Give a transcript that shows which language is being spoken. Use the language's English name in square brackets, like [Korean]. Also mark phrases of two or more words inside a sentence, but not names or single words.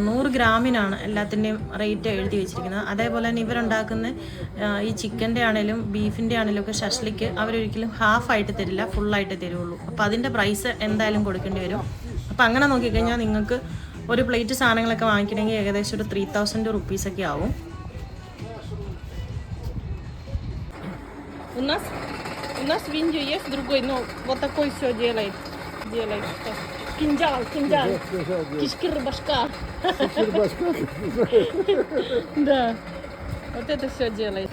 [Malayalam] 100 ഗ്രാമിനാണ് എല്ലാത്തിൻ്റെയും റേറ്റ് എഴുതി വെച്ചിരിക്കുന്നത്. അതേപോലെ തന്നെ ഇവരുണ്ടാക്കുന്ന ഈ ചിക്കൻ്റെ ആണെങ്കിലും ബീഫിൻ്റെ ആണെങ്കിലും ഒക്കെ ഷഷ്ലിക്ക് അവരൊരിക്കലും ഹാഫായിട്ട് തരില്ല, ഫുള്ളായിട്ട് തരുള്ളൂ. അപ്പോൾ അതിൻ്റെ പ്രൈസ് എന്തായാലും കൊടുക്കേണ്ടി വരും. അപ്പോൾ അങ്ങനെ നോക്കിക്കഴിഞ്ഞാൽ നിങ്ങൾക്ക് ഒരു പ്ലേറ്റ് സാധനങ്ങളൊക്കെ വാങ്ങിക്കണമെങ്കിൽ ഏകദേശം ഒരു 3000 റുപ്പീസൊക്കെ ആവും. [Russian] У нас в Индии есть другой, но вот такой все делает. Кинжал. Кишкир башка. Да. Вот это все делает.